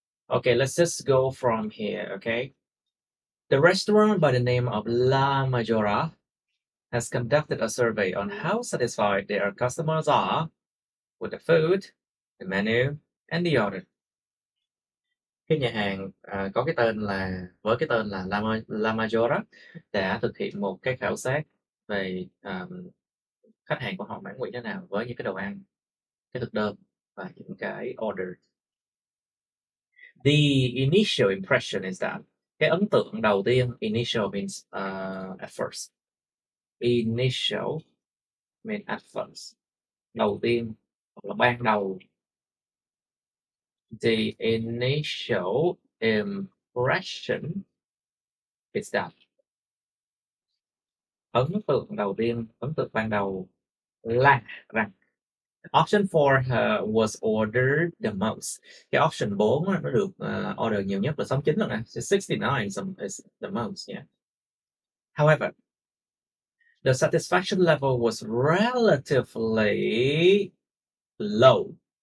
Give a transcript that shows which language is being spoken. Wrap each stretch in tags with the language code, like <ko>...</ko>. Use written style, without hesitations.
<en>Okay, let's just go from here, okay? The restaurant by the name of La Majora has conducted a survey on how satisfied their customers are with the food, the menu, and the order.</en> <vi>Cái nhà hàng có cái tên là La Majora đã thực hiện một cái khảo sát về khách hàng của họ mãn nguyện thế nào với những cái đồ ăn, cái thực đơn và những cái order.</vi> <en>The initial impression is that.</en> <vi>Cái ấn tượng đầu tiên,</vi> <en>initial means at first. Initial means at first.</en> <vi>Đầu tiên, hoặc là ban đầu.</vi> <en>The initial impression is that.</en> <vi>Ấn tượng đầu tiên, ấn tượng ban đầu là rằng.</vi> <en>Option 4 was ordered the most.</en> <vi>Cái option 4 nó được order nhiều nhất là 69 lần nè.</vi> <en>69 is the most, yeah. However, the satisfaction level was relatively low.</en>